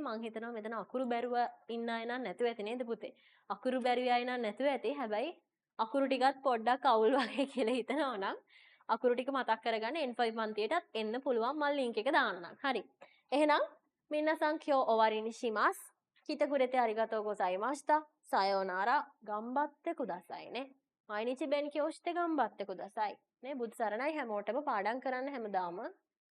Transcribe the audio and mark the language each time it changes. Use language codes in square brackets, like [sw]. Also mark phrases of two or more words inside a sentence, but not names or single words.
[si] මං හිතනවා මෙතන අකුරු බැරුව ඉන්න අය නම් නැතුව ඇති නේද පුතේ? අකුරු බැරි අය නම් නැතුව ඇති. හැබැයි අකුරු ටිකත් පොඩ්ඩක් අවුල් වගේ කියලා හිතනවා නම් අකුරු ටික මතක් කරගන්න N5 පන්තියටත් එන්න පුළුවන්. මම link එක දාන්නම්. හරි. එහෙනම් [ja] みなさん 今日 終わりに します. 来てくれてありがとうございました。さようなら。頑張ってくださいね。毎日勉強して頑張ってください. [si] නේ බුදු සරණයි හැමෝටම පාඩම් කරන්න හැමදාම